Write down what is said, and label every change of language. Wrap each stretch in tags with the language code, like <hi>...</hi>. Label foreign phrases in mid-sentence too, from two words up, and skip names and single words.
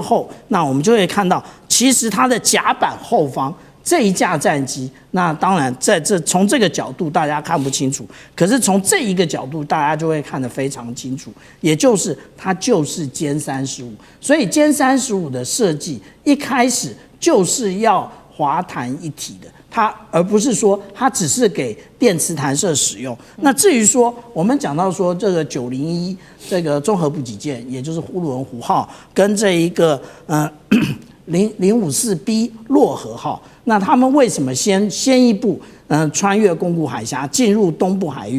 <zh>後，那我們就會看到，其實它的甲板後方這一架戰機，那當然從這個角度大家看不清楚，可是從這一個角度大家就會看得非常清楚，也就是它就是殲35。所以殲35的設計一開始就是要滑彈一體的，它而不是說它只是給電磁彈射使用。那至於說我們講到說這個901這個綜合補給艦，也就是呼倫湖號跟這一個054B 洛河號，那他們為什麼先一步穿越宮古海峽進入東部海域？</zh>